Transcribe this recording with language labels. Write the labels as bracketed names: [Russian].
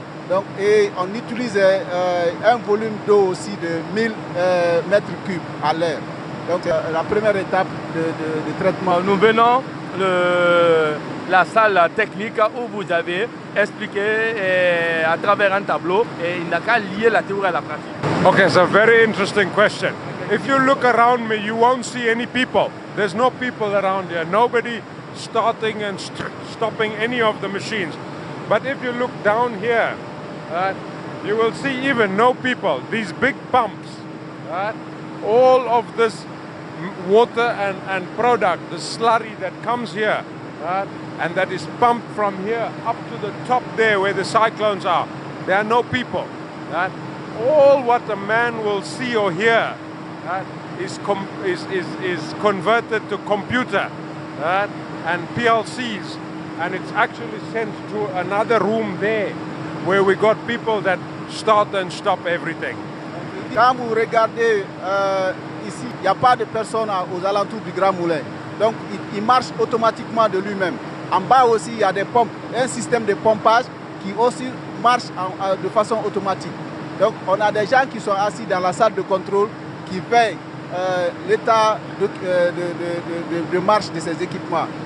[French] Donc, et on utilise un volume d'eau aussi de 1000 mètres cubes à l'heure. Donc la première étape de traitement. Nous venons la salle technique où vous avez expliqué à travers un tableau et il n'a qu'à lier la théorie à la pratique. [English] Okay, so very interesting question. If you look around me, you won't see any people. There's no people around here. Nobody starting and stopping any of the machines. But if you look down here, you will see even no people. These big pumps, all of this water and product, the slurry that comes here, and that is pumped from here up to the top there where the cyclones are. There are no people. All what a man will see or hear is converted to computer and PLCs, and it's actually sent to another room there where we got people that start and stop everything. [French] Quand vous regardez ici, il n'y a pas de personnes aux alentours du Grand Moulin. Donc il marche automatiquement de lui-même. En bas aussi, il y a des pompes, un système de pompage qui aussi marche de façon automatique. Donc on a des gens qui sont assis dans la salle de contrôle qui veillent l'état de marche de ces équipements.